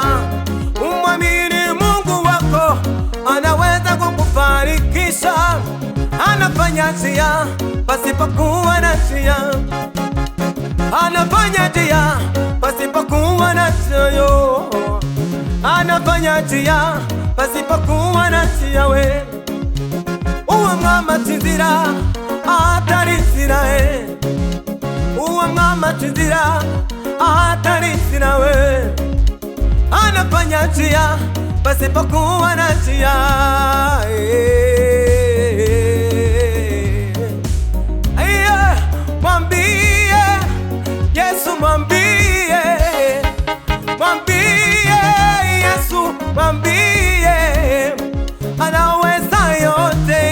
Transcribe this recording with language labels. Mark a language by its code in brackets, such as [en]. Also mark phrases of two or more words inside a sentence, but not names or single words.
[sw] Umwamini Mungu wako, anaweza kukufanikisha. Anafanya njia pasipokuwa na njia, anafanya njia pasipokuwa na njia yo, anafanya njia pasipokuwa na njia we. [ny] Uwa mwama chinzira atari nzira uwa mwama chinzira atari nzira we. [sw] Anafanya njia pasipokuwa na njia. Mwambie Yesu, mwambie, mwambie Yesu, mwambie anaweza yote.